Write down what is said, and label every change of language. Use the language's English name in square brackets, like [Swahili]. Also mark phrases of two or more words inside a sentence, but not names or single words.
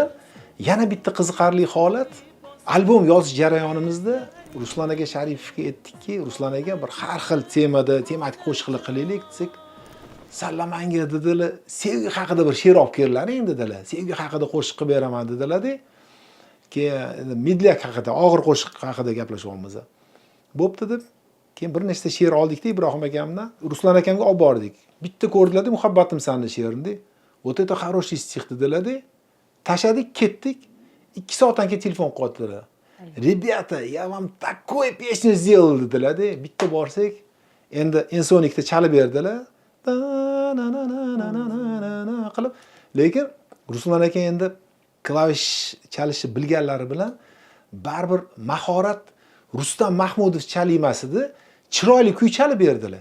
[Uzbek] Yana bitta qiziqarli holat, albom yozish jarayonimizda Ruslan aka Sharipovga aytdikki, Ruslan aka bir har xil temada tematik qo'shiqlar qilaylik desak, "Sallamanga" dedilar, "Sevgi haqida bir she'r olib kelinglar" dedilar. "Sevgi haqida qo'shiq qilib beraman" dedilar-da. Keyin Midlak haqida, og'ir qo'shiq haqida gaplashyapmiz. Bo'pti deb, keyin bir nechta she'r oldik-da Ibrohim akamdan, Ruslan akamga olib bordik. Bitta ko'rdilar-da, "Muhabbatim sani" she'rini. [Russian] "Вот это хороший стих" [Uzbek] dedilar-da. Tashadik, ketdik. 2 soatdan keyin telefon qildilar. [Russian] "Ребята, я вам такую песню сделал" [Uzbek] dedilar-da. Bitta borsak, endi Insonikda chalib berdilar. Qilib, lekin Ruslan aka endi klavish chalishni bilganlari bilan baribir mahorat Rustam Mahmudov chalimas edi, chiroyli kuy chalib berdilar.